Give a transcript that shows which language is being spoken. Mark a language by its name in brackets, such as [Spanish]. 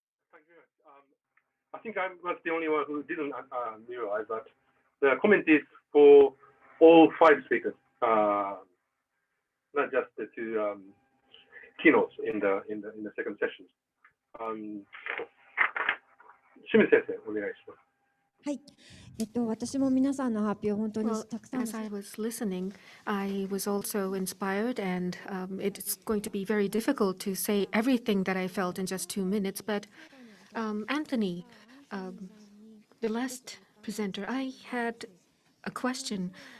[English] Thank you. I think I was the only one who didn't realize that the comment is for all 5 speakers, not just the 2 keynotes in the second session. [Japanese] 清水先生、お願いします。はい。私も皆さんの発表本当に [English] Well, [Japanese] たくさん [English] as I was listening, I was also inspired, and it's going to be very difficult to say everything that I felt in just 2 minutes. But Anthony, the last presenter, I had a question.